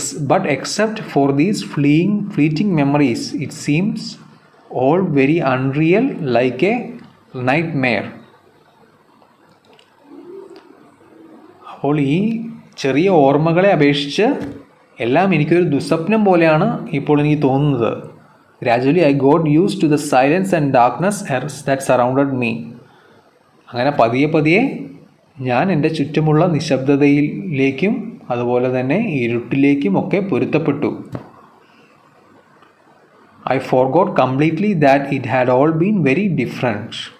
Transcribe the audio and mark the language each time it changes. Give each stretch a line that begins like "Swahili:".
English: But except for these fleeting memories, it seems all very unreal, like a nightmare.
Malayalam: അപ്പോൾ ഈ ചെറിയ ഓർമ്മകളെ അപേക്ഷിച്ച് എല്ലാം എനിക്കൊരു ദുസ്വപ്നം പോലെയാണ് ഇപ്പോൾ എനിക്ക് തോന്നുന്നത്.
English: Gradually I got used to the silence and darkness that surrounded me.
Malayalam: അങ്ങനെ പതിയെ പതിയെ ഞാൻ എൻ്റെ ചുറ്റുമുള്ള നിശബ്ദതയിലേക്കും അതുപോലെ തന്നെ ഇരുട്ടിലേക്കും ഒക്കെ പൊരുത്തപ്പെട്ടു.
English: I forgot completely that it had all been very different.